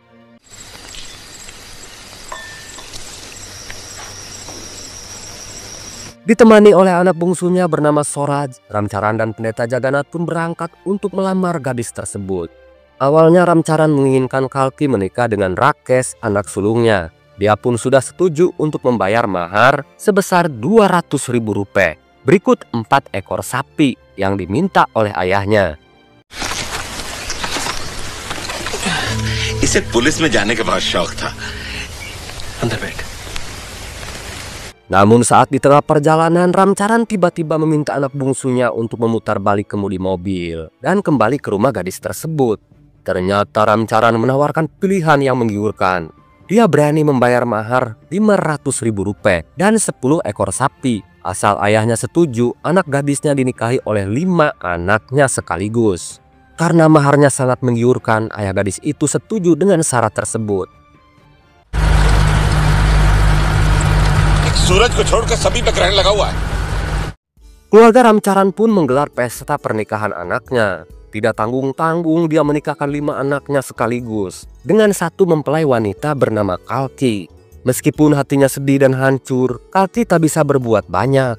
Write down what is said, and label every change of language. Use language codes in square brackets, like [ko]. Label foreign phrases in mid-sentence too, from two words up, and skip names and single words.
[id] Ditemani oleh anak bungsunya bernama Swaraj, Ramcharan dan pendeta Jagannath pun berangkat untuk melamar gadis tersebut. Awalnya Ramcharan menginginkan Kalki menikah dengan Rakesh, anak sulungnya. Dia pun sudah setuju untuk membayar mahar sebesar Rp200.000. Berikut 4 ekor sapi yang diminta oleh ayahnya. [hi] इसे पुलिस में जाने के बहुत शौक था. अंदर बैठ. [id] Namun saat di tengah perjalanan, Ramcharan tiba-tiba meminta anak bungsunya untuk memutar balik kemudi mobil dan kembali ke rumah gadis tersebut. Ternyata Ramcharan menawarkan pilihan yang menggiurkan. Dia berani membayar mahar Rp500.000 dan 10 ekor sapi. Asal ayahnya setuju, anak gadisnya dinikahi oleh 5 anaknya sekaligus. Karena maharnya sangat menggiurkan, ayah gadis itu setuju dengan syarat tersebut. [hi] सूरज को छोड़कर सभी पे ग्रहण लगा हुआ है. [id] Keluarga Ramcharan pun menggelar pesta pernikahan anaknya. Tidak tanggung-tanggung dia menikahkan 5 anaknya sekaligus dengan satu mempelai wanita bernama Kalki. Meskipun hatinya sedih dan hancur, Kalki tak bisa berbuat banyak.